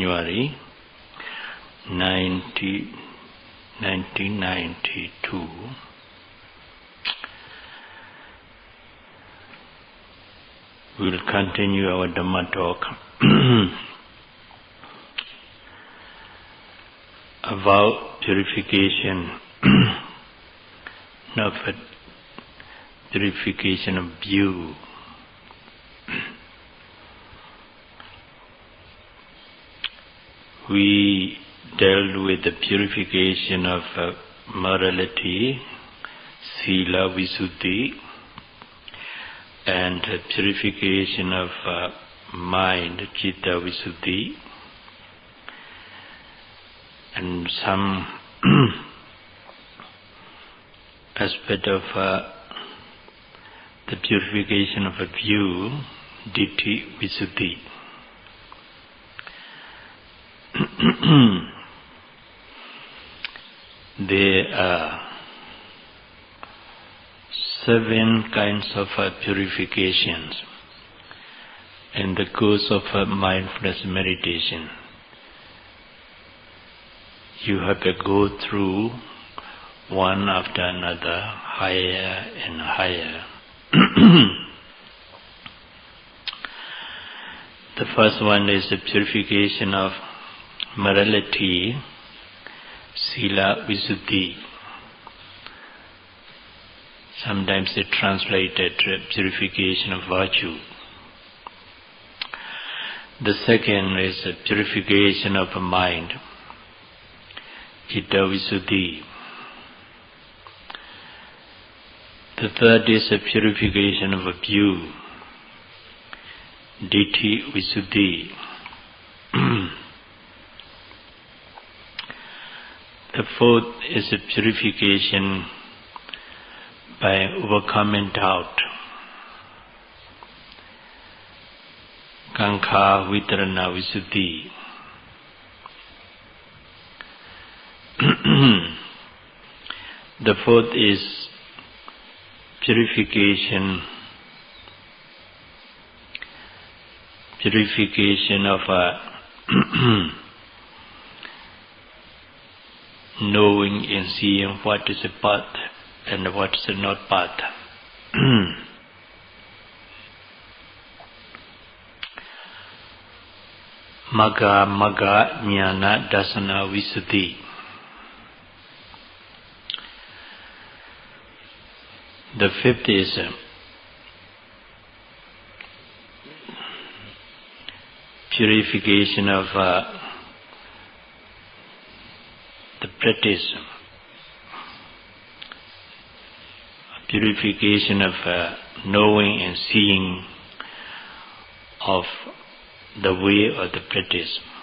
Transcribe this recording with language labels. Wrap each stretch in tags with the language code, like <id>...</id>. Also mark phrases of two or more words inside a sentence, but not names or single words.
<en>We will continue our Dhamma talk about purification purification of view. We dealt with the purification of morality,</en> <pi>sila visuddhi,</pi> <en>and purification of mind,</en> <pi>citta visuddhi,</pi> <en>and some aspect of the purification of a view,</en> <pi>ditthi visuddhi.</pi> <en>There are 7 kinds of purifications in the course of mindfulness meditation. You have to go through one after another, higher and higher. The first one is the purification of morality,</en> <pi>sila visuddhi.</pi> <en>Sometimes they translate it purification of virtue. The second is the purification of the mind,</en> <pi>citta visuddhi.</pi> <en>The third is the purification of a view,</en> <pi>ditthi visuddhi.</pi> <en>The fourth is the purification by overcoming doubt,</en> <pi>kankha vitarana visuddhi.</pi> <en>The fourth is purification of knowing and seeing what is a path and what is not path.</en> <pi>Magga jnana dasana visuddhi.</pi> <en>The fifth is purification of the practice, purification of knowing and seeing of the way of the practice.</en>